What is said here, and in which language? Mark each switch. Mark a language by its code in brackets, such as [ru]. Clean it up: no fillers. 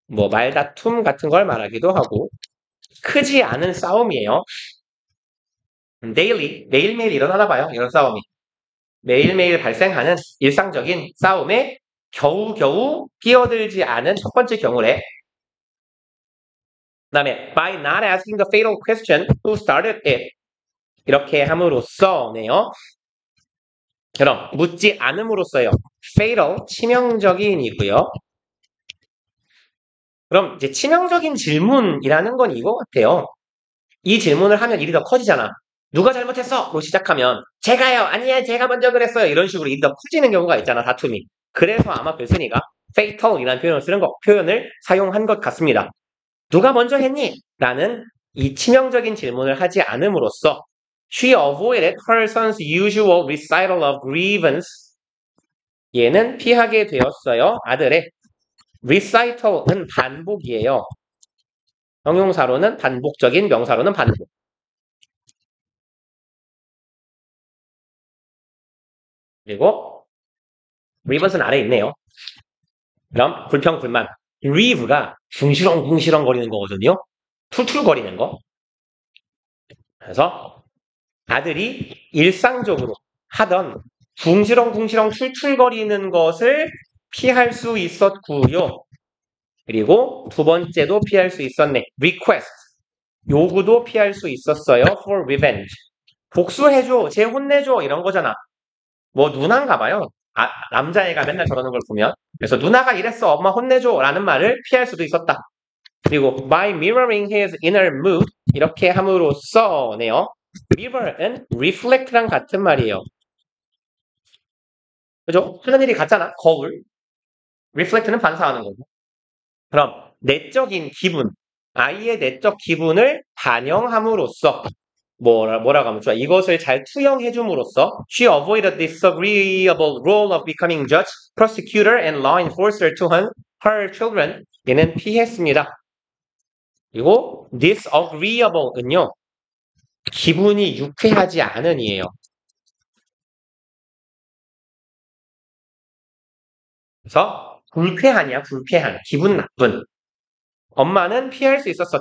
[ko] 말다툼 같은 걸 말하기도 하고 크지 않은 싸움이에요. daily 매일매일 일어나나 봐요. 이런 싸움이 매일매일 발생하는 일상적인 싸움에 겨우겨우 끼어들지 않은 첫 번째 경우래. [en] 그 다음에 by not asking the fatal question who started it [ko] 이렇게 함으로써네요. 그럼 묻지 않음으로써요. fatal 치명적인이고요. 그럼 이제 치명적인 질문이라는 건 이거 같아요. 이 질문을 하면 일이 더 커지잖아. 누가 잘못했어? 로 시작하면 제가요. 아니야 제가 먼저 그랬어요. 이런 식으로 일이 더 커지는 경우가 있잖아. 다툼이. 그래서 아마 글쓴이가 fatal이라는 표현을 사용한 것 같습니다. 누가 먼저 했니? 라는 이 치명적인 질문을 하지 않음으로써 [en] she avoided her son's usual recital of grievance. [ko] 얘는 피하게 되었어요. 아들의 recital은 반복이에요. 형용사로는 반복적인, 명사로는 반복. 그리고 grievance는 아래에 있네요. 그럼 불평, 불만. grieve가 궁시렁궁시렁 거리는 거거든요. 툴툴거리는 거. 그래서 아들이 일상적으로 하던 궁시렁궁시렁 툴툴거리는 것을 피할 수 있었고요. 그리고 두 번째도 피할 수 있었네. [en] request. [ko] 요구도 피할 수 있었어요. [en] for revenge. [ko] 복수해줘, 쟤 혼내줘 이런 거잖아. 누나인가 봐요. 남자애가 맨날 저러는 걸 보면. 그래서 누나가 이랬어, 엄마 혼내줘 라는 말을 피할 수도 있었다. 그리고 [en] by mirroring his inner mood [ko] 이렇게 함으로써네요. mirror은 reflect랑 같은 말이에요. 그죠? 하는 일이 같잖아. 거울. reflect는 반사하는 거고. 그럼 내적인 기분, 아이의 내적 기분을 반영함으로써 뭐라고 하면 좋아? 이것을 잘 투영해줌으로써 [en] she avoided the disagreeable role of becoming judge, prosecutor, and law enforcer to her children. [ko] 얘는 피했습니다. 그리고 disagreeable은요. 기분이 유쾌하지 않은이에요. 그래서 불쾌하냐, 불쾌한, 기분 나쁜. 엄마는 피할 수 있었어.